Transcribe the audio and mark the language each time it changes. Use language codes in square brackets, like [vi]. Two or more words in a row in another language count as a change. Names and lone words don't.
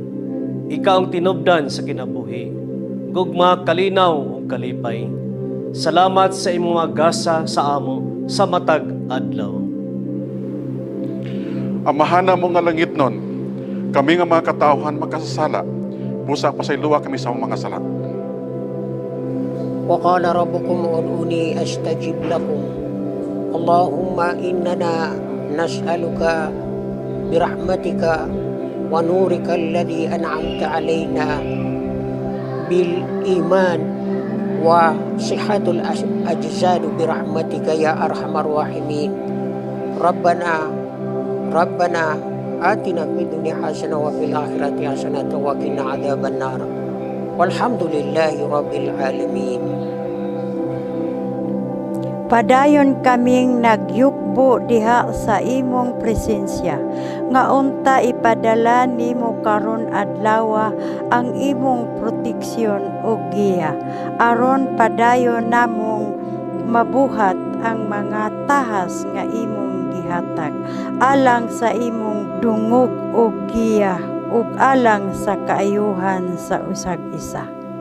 [ceb] Ikaw ang tinubdan sa kinabuhi, gugma kalinaw ug kalipay. Salamat sa imong mga gasa sa amo sa matag adlaw. Amahana mo nga langit nun, kami nga mga katawhan makasasala, busa pasayloa kami sa mga sala. [ar] وقال ربكم ادعوني أستجب لكم اللهم إننا نسألك برحمتك ونورك الذي أنعمت علينا بالإيمان وصحة الأجساد برحمتك يا أرحم الراحمين ربنا آتنا في الدنيا حسنة وفي الآخرة حسنة وقنا عذاب النار والحمد لله رب العالمين. [ceb] Padayon kaming nagyukbo diha sa imong presensya, nga unta ipadala nimo karon adlaw ang imong proteksyon ug giya, aron padayon namong mabuhat ang mga tahas nga imong gihatag, alang sa imong dungog ug giya, ug alang sa kaayuhan sa usag isa.